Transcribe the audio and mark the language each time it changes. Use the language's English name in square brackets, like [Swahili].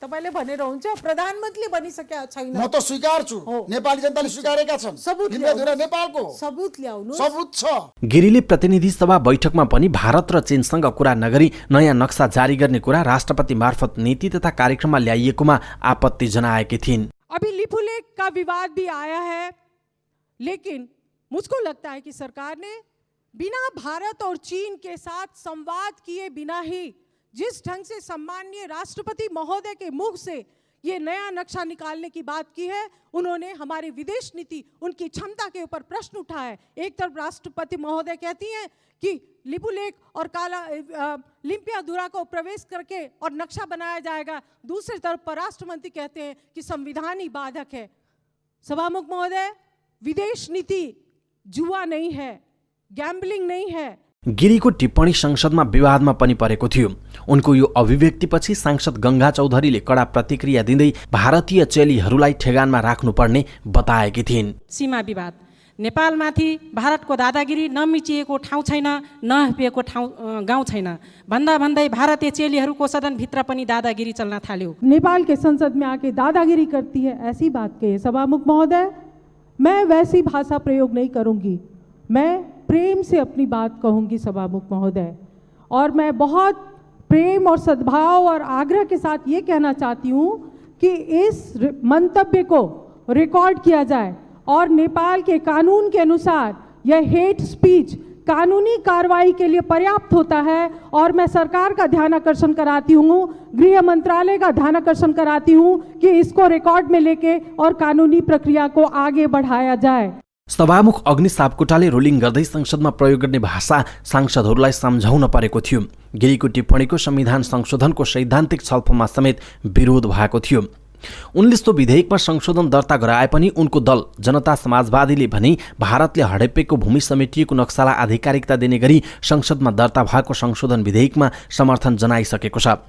[Nepali] तपाईले भनेर हुन्छ, प्रधानमन्त्रीले भनिसकेका छैन। म त स्वीकार छु, नेपाली जनताले स्वीकारेका छन्। लिम्पियाधुरा नेपालको हो, सबुत ल्याउनु, सबुत छ। गिरीले प्रतिनिधि सभा बैठकमा पनि भारत र चीनसँग कुरा नगरी नयाँ नक्सा जारी गर्ने कुरा राष्ट्रपति मार्फत नीति तथा कार्यक्रममा ल्याइएकोमा आपत्ति जनाएकी थिइन्। [Hindi] अभी लिपुलेक का विवाद भी आया है, लेकिन मुझको लगता है कि सरकार ने बिना भारत और चीन के साथ संवाद किए बिना ही जिस ढंग से सम्माननीय राष्ट्रपति महोदय के मुख से ये नया नक्शा निकालने की बात की है, उन्होंने हमारी विदेश नीति, उनकी क्षमता के ऊपर प्रश्न उठाया है। एक तरफ राष्ट्रपति महोदय कहती हैं कि लिपुलेक और लिम्पियाधुरा को प्रवेश करके और नक्शा बनाया जाएगा, दूसरी तरफ परराष्ट्र मंत्री कहते हैं कि संविधान ही बाधक है। सभामुख महोदय, विदेश नीति जुआ नहीं है, ग्याम्बलिङ नहीं है। [Nepali] गिरीको टिप्पणी संसदमा विवादमा पनि परेको थियो। उनको यो अभिव्यक्तिपछि सांसद गंगा चौधरीले कडा प्रतिक्रिया दिँदै भारतीय चेलीहरूलाई ठेगानमा राख्नुपर्ने बताएकी थिइन्। सीमा विवाद, नेपालमाथि भारतको दादागिरी नमिचिएको ठाउँ छैन, नहपिएको गाउँ छैन भन्दा भन्दै भारतीय चेलीहरूको सदनभित्र पनि दादागिरी चल्न थाल्यो। [Hindi] नेपाल के संसद में आके दादागिरी करती है, ऐसी बात कही सभामुख महोदय। मैं वैसी भाषा प्रयोग नहीं करूंगी, मैं प्रेम से अपनी बात कहूंगी सभामुख महोदय। और मैं बहुत प्रेम और सद्भाव और आग्रह के साथ ये कहना चाहती हूँ कि इस मंतव्य को रिकॉर्ड किया जाए और नेपाल के कानून के अनुसार यह हेट स्पीच कानूनी कार्रवाई के लिए पर्याप्त होता है। और मैं सरकार का ध्यान आकर्षण कराती हूँ, गृह मंत्रालय का ध्यान आकर्षण कराती हूँ कि इसको रिकॉर्ड में लेके और कानूनी प्रक्रिया को आगे बढ़ाया जाए। [Nepali] सभामुख अग्नि सापकोटाले रुलिङ गर्दै संसदमा प्रयोग गर्ने भाषा सांसदहरूलाई सम्झाउन परेको थियो। गिरीको टिप्पणीको संविधान संशोधनको सैद्धान्तिक छलफलमा समेत विरोध भएको थियो। उनले सो विधेयकमा संशोधन दर्ता गराए पनि उनको दल जनता समाजवादीले भने भारतले हडपेको भूमि समेटिएको नक्सालाई आधिकारिकता दिने गरी संसदमा दर्ता भएको संशोधन विधेयकमा समर्थन जनाइसकेको छ।